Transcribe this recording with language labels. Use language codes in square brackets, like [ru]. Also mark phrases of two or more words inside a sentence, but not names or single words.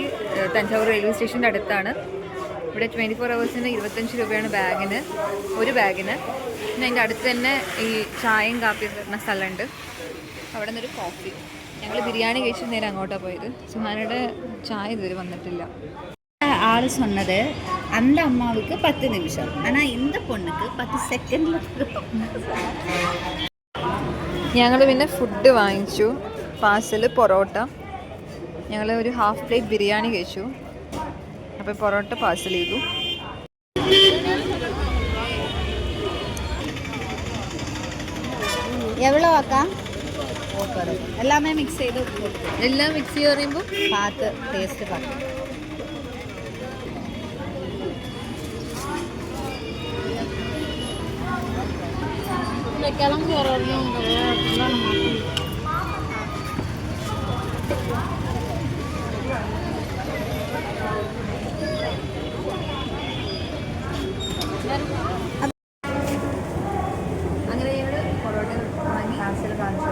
[ml] തഞ്ചാവൂർ റെയിൽവേ സ്റ്റേഷൻ്റെ അടുത്താണ്. ഇവിടെ 24 ഹവേഴ്സിന് 25 രൂപയാണ് ബാഗിന്, ഒരു ബാഗിന്. പിന്നെ അതിൻ്റെ അടുത്ത് തന്നെ ഈ ചായയും കാപ്പിയും വരുന്ന സ്ഥലമുണ്ട്. അവിടെ നിന്നൊരു കോഫി. ഞങ്ങൾ ബിരിയാണി കഴിച്ച് നേരെ അങ്ങോട്ടാണ് പോയത്. സുഹാനയുടെ ചായ ഇതുവരെ വന്നിട്ടില്ല. [ta] ஆள் சொன்னது அந்த அம்மாவுக்கு 10 நிமிஷம், ஆனால் இந்த பொண்ணுக்கு 10 செகண்டில். [ml] ഞങ്ങൾ പിന്നെ ഫുഡ് വാങ്ങിച്ചു. പാഴ്സൽ പൊറോട്ട. ഞങ്ങൾ ഒരു [en] half plate [ml] ബിരിയാണി കഴിച്ചു. അപ്പോൾ പൊറോട്ട പാഴ്സൽ ചെയ്തു. [ta] எவ்வளோ அக்கா? எல்லாமே மிக்ஸ் செய்து [ml] എല്ലാം മിക്സ് ചെയ്ത് പറയുമ്പോൾ [ta] பார்த்து டேஸ்ட்டு பார்த்து. கிளம்பி வர வரையும் [ml] അങ്ങനെ ഞങ്ങൾ പൊറോട്ട വാങ്ങി പാഴ്സൽ കാണിച്ചു.